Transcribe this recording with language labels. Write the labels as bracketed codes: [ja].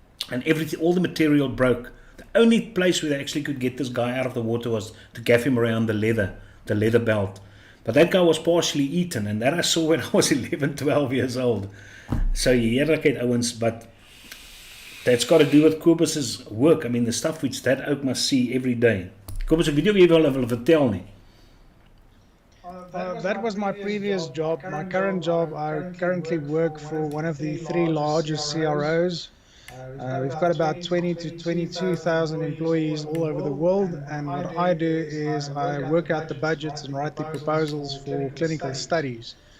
[en] And everything, all the material broke. The only place where they actually could get this guy out of the water was to gaff him around the leather belt. But that guy was partially eaten, and that I saw when I was 11, 12 years old. So yeah, like Owens, but that's got to do with Quibba's work. I mean, the stuff which that oak must see every day. [af] Quibba, ek weet nie of jy wil vertel nie. [en] That was my previous job. My current job, I currently work for one of the 3 largest CROs. We've got about 20 to 22,000 employees all over the world, and what I do is I work out the budgets and write the proposals for clinical studies.